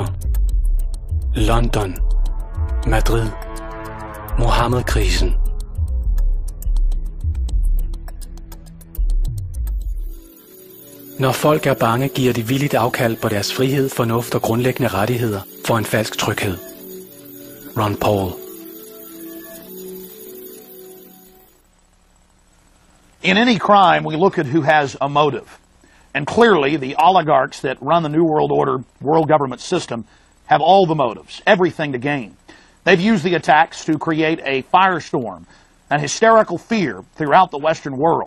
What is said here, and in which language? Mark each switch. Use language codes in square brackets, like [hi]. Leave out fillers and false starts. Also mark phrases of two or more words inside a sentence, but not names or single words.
[da] London. Madrid. Mohammed-krisen. Når folk er bange, giver de villigt afkald på deres frihed, fornuft og grundlæggende rettigheder for en falsk tryghed. Ron Paul. [en] In any crime, we look at who has a motive. And clearly, the oligarchs that run the New World Order world government system have all the motives, everything to gain. They've used the attacks to create a firestorm, an hysterical fear throughout the Western world.